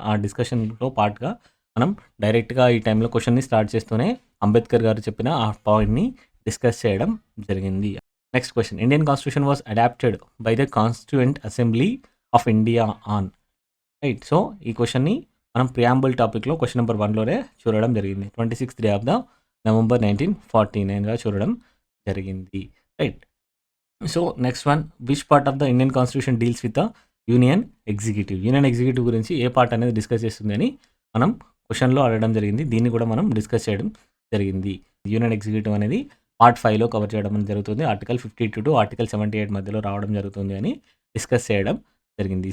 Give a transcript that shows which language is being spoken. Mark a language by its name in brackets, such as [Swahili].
[Telugu] ఆ డిస్కషన్లో పార్ట్గా మనం డైరెక్ట్గా ఈ టైంలో క్వశ్చన్ని స్టార్ట్ చేస్తూనే అంబేద్కర్ గారు చెప్పిన ఆ పాయింట్ని డిస్కస్ చేయడం జరిగింది. [English] Next question: Indian constitution was adopted by the constituent assembly of India on, right? [Telugu] So ఈ క్వశ్చన్ని మనం ప్రియాంబుల్ టాపిక్లో క్వశ్చన్ నెంబర్ 1లోనే చూడడం జరిగింది. [English] 26th day of the November 1949గా [Telugu] చూడడం జరిగింది, [English] Right? So next one: which part of the Indian constitution deals with the union executive [Telugu] గురించి ఏ part అనేది డిస్కస్ చేస్తుంది అని మనం క్వశ్చన్లో అడగడం జరిగింది. దీన్ని కూడా మనం డిస్కస్ చేయడం జరిగింది. యూనియన్ ఎగ్జిక్యూటివ్ అనేది పార్ట్ 5లో కవర్ చేయడం అనేది జరుగుతుంది. ఆర్టికల్ 52 టు ఆర్టికల్ 78 మధ్యలో రావడం జరుగుతుంది అని డిస్కస్ చేయడం జరిగింది.